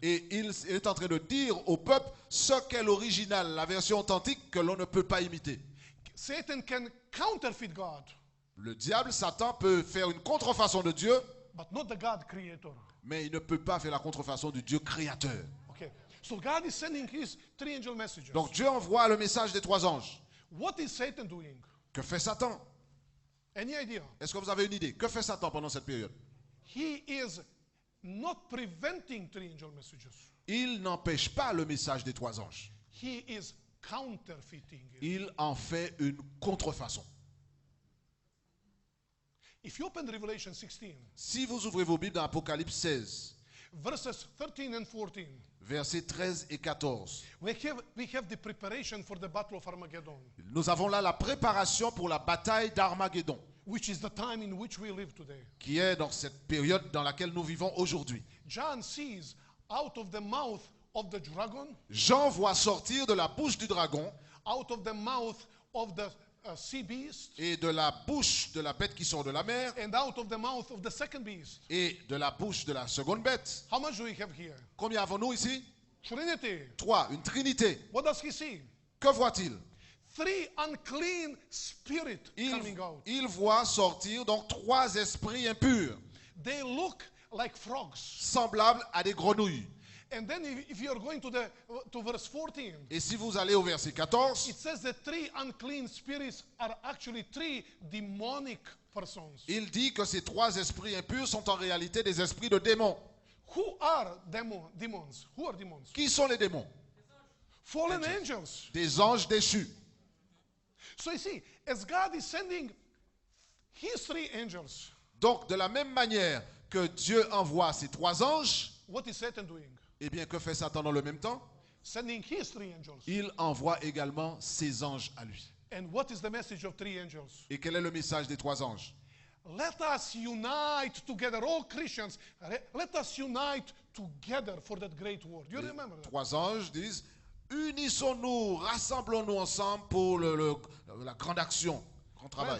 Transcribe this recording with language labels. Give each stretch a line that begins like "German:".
French: Et il est en train de dire au peuple ce qu'est l'original, la version authentique que l'on ne peut pas imiter.
English: Satan can counterfeit God,
French: Le diable, Satan, peut faire une contrefaçon de Dieu,
English: but not the God creator.
French: mais il ne peut pas faire la contrefaçon du Dieu créateur.
English: Okay. So God is sending his three angel messages.
French: Donc Dieu envoie le message des trois anges.
English: What is Satan doing?
French: Que fait Satan?
English: Any idea?
French: Est-ce que vous avez une idée? Que fait Satan pendant cette période?
English: He is not preventing three angel messages.
French: Il n'empêche pas le message des trois anges.
English: He is counterfeiting it.
French: Il en fait une contrefaçon.
English: If you open Revelation 16,
French: Si vous ouvrez vos Bibles dans Apocalypse 16,
English: verses 13 and 14,
French: versets 13 et 14,
English: we have the preparation for the battle of Armageddon,
French: nous avons là la préparation pour la bataille d'Armageddon,
English: which is the time in which we live today.
French: qui est dans cette période dans laquelle nous vivons aujourd'hui.
English: John sees out of the mouth of the dragon,
French: Jean voit sortir de la bouche du dragon
English: out of the mouth of the sea beast,
French: et de la bouche de la bête qui sort de la mer
English: and out of the mouth of the second beast.
French: et de la bouche de la seconde bête.
English: How much do we have here?
French: Combien avons-nous ici?
English: Trinity.
French: 3, une trinité.
English: What does he see?
French: Que voit-il?
English: Three unclean spirits coming out.
French: Il voit sortir donc 3 esprits impurs,
English: They look like frogs.
French: semblables à des grenouilles.
English: And then if you are going to verse 14,
French: Et si vous allez au verset 14,
English: it says that three unclean spirits are actually three demonic persons
French: il dit que ces 3 esprits impurs sont en réalité des esprits de démons
English: Who are demons? Who are demons?
French: Qui sont les démons?
English: Fallen angels.
French: Des anges déchus.
English: So you see, as God is sending his 3 angels,
French: Donc, de la même manière que Dieu envoie ses 3 anges,
English: what is Satan doing?
French: eh bien, que fait Satan dans le même temps?
English: Sending his 3 angels.
French: Il envoie également ses anges à lui.
English: And what is the message of 3 angels?
French: Et quel est le message des 3 anges?
English: Let us unite together, all Christians. Let us unite together for that great war. Do you remember that?
French: 3 anges disent, unissons-nous, rassemblons-nous ensemble pour la grande action, grand travail.